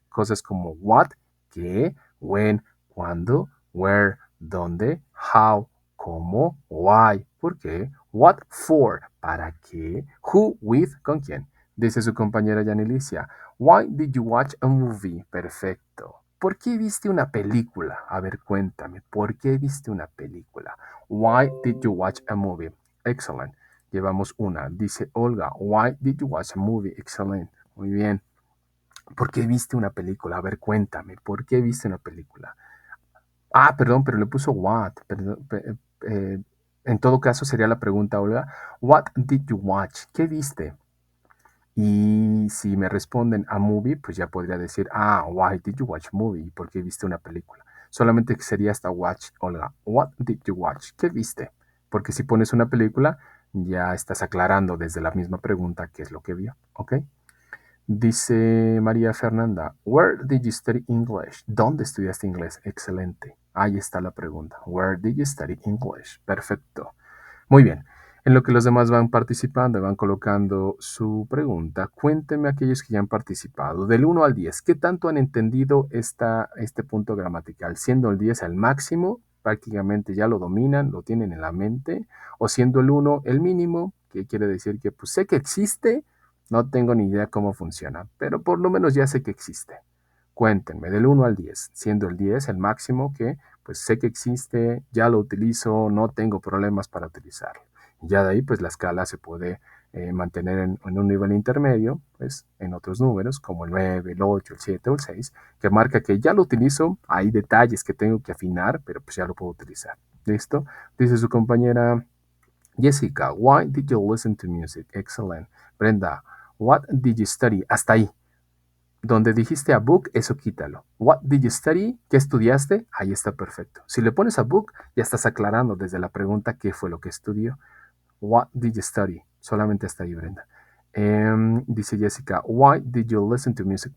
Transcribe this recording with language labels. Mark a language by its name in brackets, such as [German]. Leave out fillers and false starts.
[Spanish] Cosas como what, qué, when, cuándo, where, dónde, how, cómo, why, por qué, what for, para qué, who with, con quién. Dice su compañera [English] Yanelicia, why did you watch a movie? Perfecto. [Spanish] ¿Por qué viste una película? A ver, cuéntame, ¿por qué viste una película? [English] Why did you watch a movie? Excellent. [Spanish] Llevamos una. Dice [English] Olga, why did you watch a movie? [Spanish] Excellent. Muy bien. ¿Por qué viste una película? A ver, cuéntame, ¿por qué viste una película? Ah, perdón, pero le puso what. Perdón, en todo caso sería la pregunta, Olga, [English] what did you watch? [Spanish] ¿Qué viste? Y si me responden a movie, pues ya podría decir, [English] why did you watch movie? [Spanish] ¿Por qué viste una película? Solamente sería hasta watch, Olga. [English] What did you watch? [Spanish] ¿Qué viste? Porque si pones una película, ya estás aclarando desde la misma pregunta qué es lo que vio, ¿ok? Dice [English] María Fernanda, Where did you study English? [Spanish] ¿Dónde estudiaste inglés? Excelente. Ahí está la pregunta. [English] Where did you study English? [Spanish] Perfecto. Muy bien. En lo que los demás van participando y van colocando su pregunta, cuéntenme aquellos que ya han participado. Del 1 al 10, ¿qué tanto han entendido este punto gramatical? Siendo el 10 el máximo, prácticamente ya lo dominan, lo tienen en la mente, o siendo el 1 el mínimo, que quiere decir que pues sé que existe, no tengo ni idea cómo funciona, pero por lo menos ya sé que existe. Cuéntenme, del 1 al 10, siendo el 10 el máximo que pues sé que existe, ya lo utilizo, no tengo problemas para utilizarlo. Y ya de ahí pues la escala se puede mantener en un nivel intermedio, pues en otros números como el 9, el 8, el 7 o el 6, que marca que ya lo utilizo, hay detalles que tengo que afinar, pero pues ya lo puedo utilizar. ¿Listo? Dice su compañera [English] Jessica, why did you listen to music? Excellent. Brenda, what did you study? [Spanish] Hasta ahí. Donde dijiste a book, eso quítalo. [English] What did you study? [Spanish] ¿Qué estudiaste? Ahí está perfecto. Si le pones a book, ya estás aclarando desde la pregunta qué fue lo que estudió. [English] What did you study? [Spanish] Solamente hasta ahí, [English] Brenda. Dice Jessica, why did you listen to music?